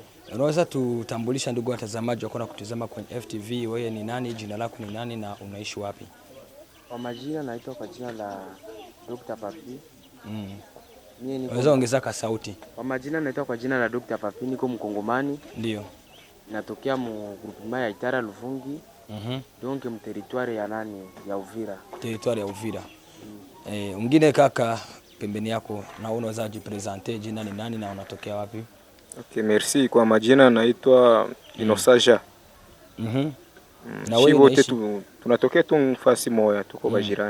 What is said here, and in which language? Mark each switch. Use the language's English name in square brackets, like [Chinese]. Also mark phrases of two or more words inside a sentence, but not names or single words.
[Swahili] Unaweza tutambulisha ndugu watazamaji wako na kutazama kwenye FTV, wewe ni nani, jina lako ni nani na unaishi wapi? Kwa majina naitwa kwa jina la Dr. Papi. Unaweza ongeza ka sauti. Kwa majina naitwa kwa jina la Dr. Papi, niko Mkongomani. Ndio. Natokea mu groupement ya Itara Luvungi. Donc mu territoire ya nani ya Uvira. Territoire ya Uvira. Mwingine kaka pembeni yako, na unaweza jipresenter, jina ni nani na unatokea wapi? [French] Okay, merci. [Swahili] Kwa majina naitwa Inosaja. Na wewe wote tunatokea tu mfasi moja, tuko bajirani.